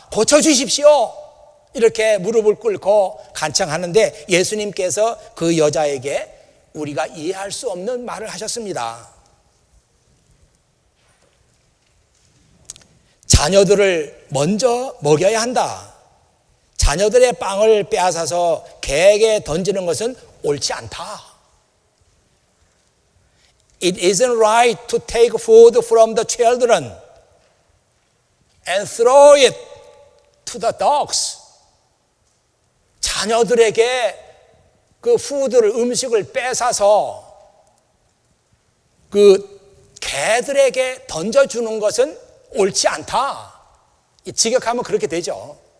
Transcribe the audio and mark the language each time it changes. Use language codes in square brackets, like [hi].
[ko] 고쳐주십시오. 이렇게 무릎을 꿇고 간청하는데 예수님께서 그 여자에게 우리가 이해할 수 없는 말을 하셨습니다. 자녀들을 먼저 먹여야 한다. 자녀들의 빵을 빼앗아서 개에게 던지는 것은 옳지 않다. [en] It isn't right to take food from the children and throw it to the dogs. [ko] 자녀들에게 그 푸드를, 음식을 뺏어서 그 개들에게 던져주는 것은 옳지 않다. 직역하면 그렇게 되죠.